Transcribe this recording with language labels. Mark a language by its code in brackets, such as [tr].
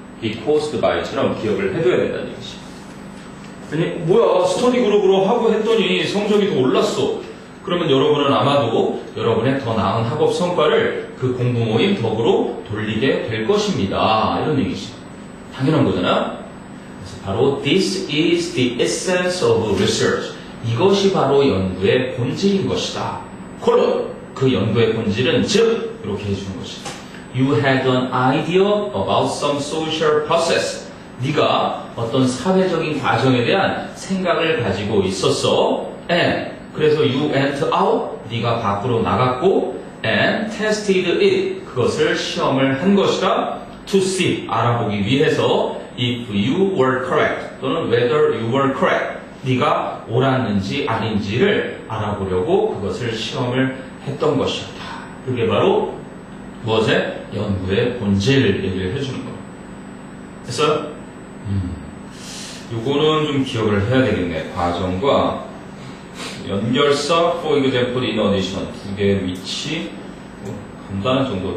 [ko] 이 [en] caused by처럼 [ko] 기억을 해둬야 된다는 얘기지. 아니 뭐야 스터디 그룹으로 하고 했더니 성적이 더 올랐어. 그러면 여러분은 아마도 여러분의 더 나은 학업 성과를 그 공부 모임 덕으로 돌리게 될 것입니다. 이런 얘기지. 당연한 거잖아. 그래서 바로 [en] this is the essence of research. [ko] 이것이 바로 연구의 본질인 것이다. 콜론 그 연구의 본질은 즉 이렇게 해주는 것이다. [en] You had an idea about some social process. [ko] 네가 어떤 사회적인 과정에 대한 생각을 가지고 있었어. [en] And [ko] 그래서 [en] you went out. [ko] 네가 밖으로 나갔고 [en] and tested it. [ko] 그것을 시험을 한 것이다. [en] To see [ko] 알아보기 위해서 [en] if you were correct 또는 whether you were correct. [ko] 네가 옳았는지 아닌지를 알아보려고 그것을 시험을 했던 것이었다. 그게 바로 무엇의? 연구의 본질을 얘기를 해주는 거예요. 됐어요? 요거는 좀 기억을 해야 되겠네. 과정과 연결사, [en] for example, in addition [ko] 두 개의 위치 간단한 정도.